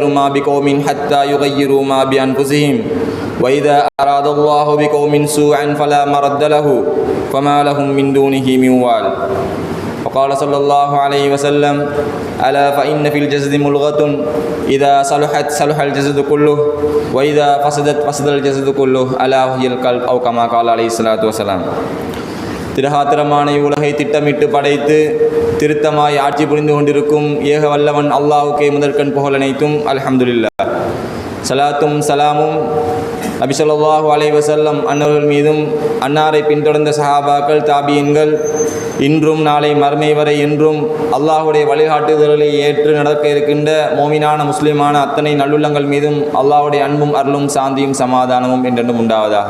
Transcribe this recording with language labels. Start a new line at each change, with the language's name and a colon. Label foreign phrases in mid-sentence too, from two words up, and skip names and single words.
Arabic: ما بقوم حتى يغيروا ما بأنفسهم وإذا أراد الله بقوم سوءا فلا مرد له فما لهم من دونه من وال وقال صلى الله عليه وسلم ألا فإن في الجسد ملغة إذا صلحت صلح الجسد كله وإذا فسدت فسد الجسد كله ألا وهي القلب أو كما قال عليه الصلاة والسلام
Tamil: திரகாத்திரமான இவ்வுலகை திட்டமிட்டு படைத்து திருத்தமாய் ஆட்சி புரிந்து கொண்டிருக்கும் ஏக வல்லவன் அல்லாஹுக்கே முதற்கண் புகழனைத்தும் அல்ஹம்துலில்லாஹ். சலாத்தும் சலாமும் நபி
Arabic: صلى الله عليه وسلم
Tamil: அன்னவர்கள் மீதும் அன்னாரை பின்தொடர்ந்த சஹாபாக்கள் தாபியீன்கள் இன்றும் நாளை மறுமை வரை என்றும் அல்லாஹுடைய வழிகாட்டுதல்களை ஏற்று நடக்க இருக்கின்ற மோமினான முஸ்லிமான அத்தனை நல்லுள்ளங்கள் மீதும் அல்லாஹுடைய அன்பும் அருளும் சாந்தியும் சமாதானமும் என்றென்றும் உண்டாவதாக.